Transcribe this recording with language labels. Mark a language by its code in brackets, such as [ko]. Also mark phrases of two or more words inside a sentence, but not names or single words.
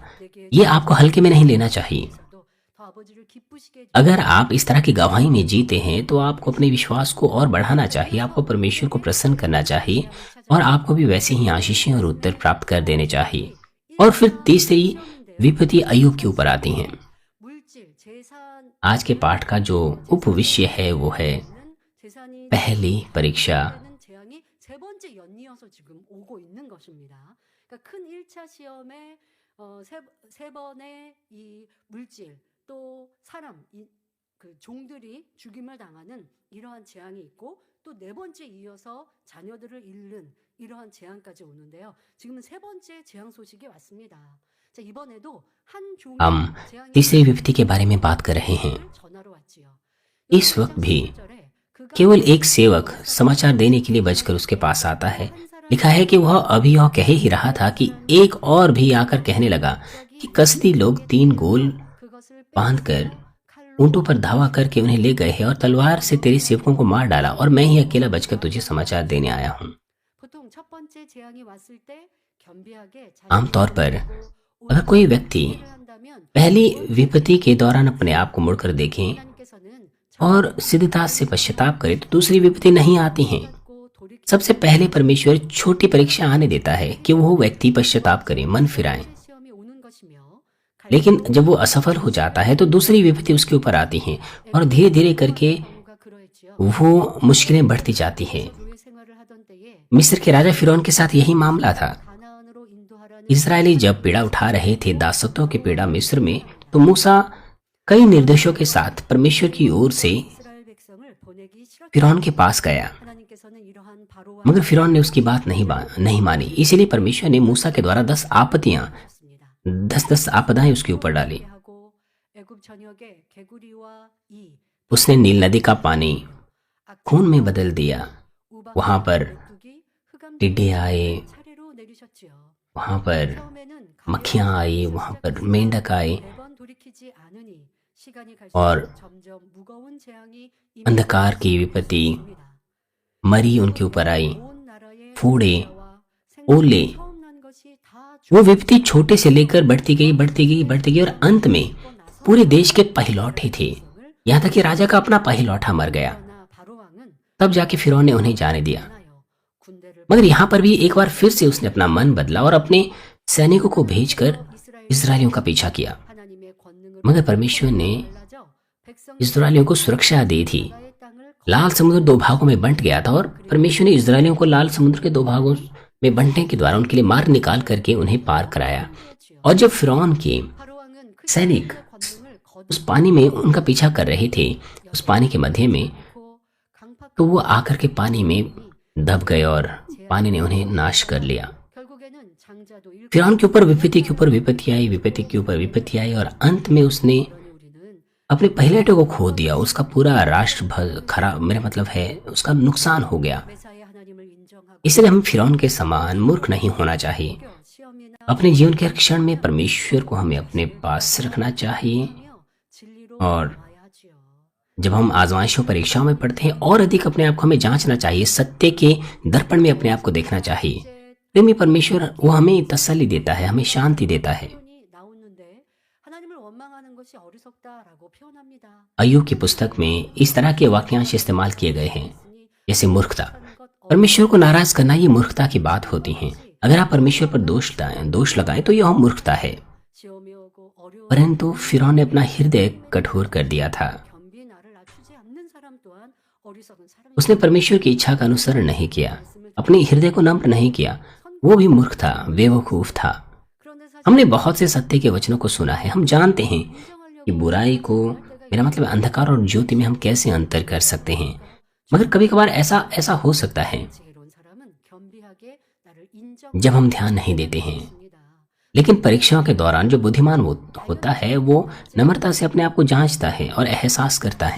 [hi] ये आपको हल्के में नहीं लेना चाहिए। अगर आप इस तरह की गवाही में जीते हैं तो आपको अपने विश्वास को और बढ़ाना चाहिए, आपको परमेश्वर को प्रसन्न करना चाहिए और आपको भी वैसे ही आशीषें और उत्तर प्राप्त कर देने चाहिए। और फिर तीसरी विपत्ति अय्यूब के ऊपर आती हैं। आज के पाठ का जो उपविषय है वो है पहली परीक्षा। [ko] 재앙이 세 번째 연이어서 지금 오고 있는 것입니다. 그러니까 큰 1차 시험에 세 번의 이 물질 또 사람 그 종들이 죽임을 당하는 이러한 재앙이 있고 또 네 번째 이어서 자녀들을 잃는 이러한 재앙까지 오는데요. 지금은 세 번째 재앙 소식이 왔습니다. 자, 이번에도 한 종이 [hi] हम [ko] 재앙이 [hi] तीसरी विपत्ति के बारे में बात कर रहे हैं। [ko] 전화로 왔지요. [hi] इस वक्त भी केवल एक सेवक समाचार देने के लिए बचकर उसके पास आता है। लिखा है कि वह अभी यह कह ही रहा था कि एक और भी आकर कहने लगा कि कसदी लोग 3 गोल बांधकर ऊंटों पर धावा करके उन्हें ले गए हैं और तलवार से तेरे सेवकों को मार डाला, और मैं ही अकेला बचकर तुझे समाचार देने आया हूँ। [ko] 보통 첫 번째 재앙이 왔을 때 겸비하게 [hi] आमतौर पर अगर कोई व्यक्ति पहली विपत्ति के दौरान अपने आप को मुड़कर देखें [ko] 하나님께서는 [hi] और सिद्धता से पश्चाताप करे तो दूसरी विपत्ति नहीं आती हैं। सबसे पहले परमेश्वर छोटी परीक्षा आने देता है कि वो व्यक्ति पश्चाताप करे, मन फिराए। [ko] 시험이 오는 것이며 [hi] लेकिन जब वो असफल हो जाता है तो दूसरी विपत्ति उसके ऊपर आती हैं और धीरे धीरे करके [ko] 가 그러했지요. [hi] वो मुश्किलें बढ़ती जाती हैं। [ko] 교회 생활을 하던 때에 [hi] मिस्र के राजा फिरौन के साथ यही मामला था। [ko] 가나안으로 인도하라는 [hi] इजरायली जब पीड़ा उठा रहे थे, दासत्वों की पीड़ा मिस्र में, तो मूसा कई निर्देशों के साथ परमेश्वर की ओर से [ko] 이스라엘 백성을 보내기 싫었 [hi] फिरौन के पास गया, [ko] 하나님께서는 이러한 바로와 [hi] मगर फिरौन ने उसकी बात नहीं मानी। इसीलिए परमेश्वर ने मूसा के द्वारा 10 आपत्तियां, [ko] 하셨습니다. [hi] 10 आपदाएं उसके ऊपर डाली। [ko] 하고 애굽 전역에 개구리와 이 [hi] उसने नील नदी का पानी खून में बदल दिया। वहां पर टिड्डे आए, [ko] 차례로 내리셨지요. [hi] वहां पर [ko] 처음에는 [hi] मक्खियां आई, वहां पर मेंढक आए, [ko] 매번 돌이키지 않으니 시간이 [hi] और [ko] 갈수록 점점 무거운 재앙이 [hi] अंधकार की विपत्ति [ko] 임합니다. [hi] मरी उनके ऊपर आई, [ko] 온 나라의 [hi] फोड़े, [ko] 생명과 [hi] ओले। [ko] 처음 난 것이 다 [hi] वो विपत्ति छोटे से लेकर बढ़ती गई और अंत में पूरे देश के पहिलौठे थे। यहाँ तक कि राजा का अपना पहिलौठा मर गया। [ko] 죽었나 바로 왕은 [hi] तब जाके फिरौन ने उन्हें जाने दिया। [ko] 나요. 군대를 [hi] मगर यहाँ पर भी एक बार फिर से उसने अपना मन बदला और अपने सैनिकों को भेजकर इजरायलियों का पीछा किया। [ko] 하나님의 권능을 [hi] मगर परमेश्वर ने [ko] 달라져 백성 [hi] इजरायलियों को सुरक्षा दी थी। [ko] 나라의 땅을 [hi] लाल समुद्र 2 भागों में बंट गया था और परमेश्वर ने इजरायलियों को लाल समुद्र के 2 भागों में बंटने के द्वारा उनके लिए मार्ग निकाल करके उन्हें पार कराया। [ko] 거치요. [hi] और जब फिरौन के [ko] 바로 왕은 그 [hi] सैनिक [ko] 권능을 [hi] उस पानी में उनका पीछा कर रहे थे, उस पानी के मध्य में, [ko] 거두고 강팍 [hi] तो वो आकर के पानी में दब गए और पानी ने उन्हें नाश कर लिया। [ko] 결국에는 장자도 잃고 [hi] फिरौन के ऊपर विपत्ति के ऊपर विपत्ति आई, विपत्ति के ऊपर विपत्ति आई, और अंत में उसने [ko] 우리는 [hi] अपने पहिलौठे को खो दिया। उसका पूरा राष्ट्र खराब, मेरा मतलब है उसका नुकसान हो गया। [ko] 메사의 하나님을 인정하고 [hi] इसलिए हम फिरौन के समान मूर्ख नहीं होना चाहिए। [ko] 시험이나 [hi] अपने जीवन के हर क्षण में परमेश्वर को हमें अपने पास रखना चाहिए। [ko] 진리로 [hi] और [ko] 나아야 하지요. [hi] जब हम आजमाइशों परीक्षाओं में पढ़ते हैं और अधिक अपने आप को हमें जांचना चाहिए, सत्य के दर्पण में अपने आप को देखना चाहिए। प्रेमी परमेश्वर वो हमें तसल्ली देता है, हमें शांति देता है। [ko] 표현이 나오는데 하나님을 원망하는 것이 어리석다라고 표현합니다. [hi] अय्यूब की पुस्तक में इस तरह के वाक्यांश इस्तेमाल किए गए हैं, जैसे मूर्खता। परमेश्वर को नाराज करना ये मूर्खता की बात होती है। अगर आप परमेश्वर पर दोष लगाएं तो यह मूर्खता है। [ko] 지어미오고 어려운 [hi] परंतु फिरौन ने अपना हृदय कठोर कर दिया था। [ko] 겸비 나를 낮추지 않는 사람 또한 어리석은 [hi] उसने [ko] 사람입니다. [hi] परमेश्वर की इच्छा का अनुसरण नहीं किया, अपने हृदय को नम्र नहीं किया। वो भी मूर्ख था, बेवकूफ था। [ko] 그런데 사실 [hi] हमने बहुत से सत्य के वचनों को सुना है। हम जानते हैं कि [ko] 인정하려고 [hi] बुराई को, मेरा मतलब अंधकार और ज्योति में हम कैसे अंतर कर सकते हैं। मगर कभी कभार ऐसा ऐसा हो सकता है [ko] 지혜로운 사람은 겸비하게 나를 [hi] जब हम ध्यान नहीं देते हैं। [ko] 인정합니다. [hi] लेकिन परीक्षाओं के दौरान जो बुद्धिमान होता है वो नम्रता से अपने आप को जांचता है और एहसास करता है।